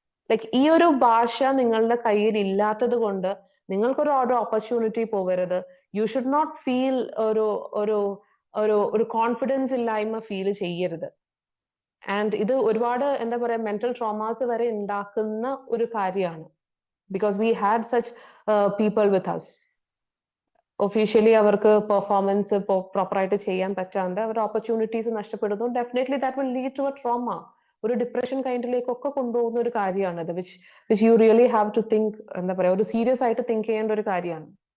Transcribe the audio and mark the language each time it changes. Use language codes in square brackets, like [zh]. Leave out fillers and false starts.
[ml] Like ഈ ഒരു ഭാഷ നിങ്ങളുടെ കയ്യിൽ ഇല്ലാത്തത് കൊണ്ട് നിങ്ങൾക്കൊരു ഓപ്പർച്യൂണിറ്റി പോകരുത്. [en] you should not feel [ml] ഒരു കോൺഫിഡൻസ് ഇല്ലായ്മ ഫീൽ ചെയ്യരുത്. ആൻഡ് ഇത് ഒരുപാട് എന്താ പറയാ മെന്റൽ ട്രോമാസ് വരെ ഉണ്ടാക്കുന്ന ഒരു കാര്യമാണ്. [en] Because we had such people with us. [ml] Officially അവർക്ക് പെർഫോമൻസ് പ്രോപ്പർ ആയിട്ട് ചെയ്യാൻ പറ്റാണ്ട് അവർ ഓപ്പർച്യൂണിറ്റീസ് നഷ്ടപ്പെടുന്നു. [en] Definitely that will lead to a trauma. [ml] ഒരു ഡിപ്രഷൻ കൈൻഡിലേക്കൊക്കെ കൊണ്ടുപോകുന്ന ഒരു കാര്യമാണത്. [en] which you really have to think, [ml] എന്താ പറയാ, ഒരു സീരിയസ് ആയിട്ട് തിങ്ക് ചെയ്യേണ്ട ഒരു കാര്യമാണ്.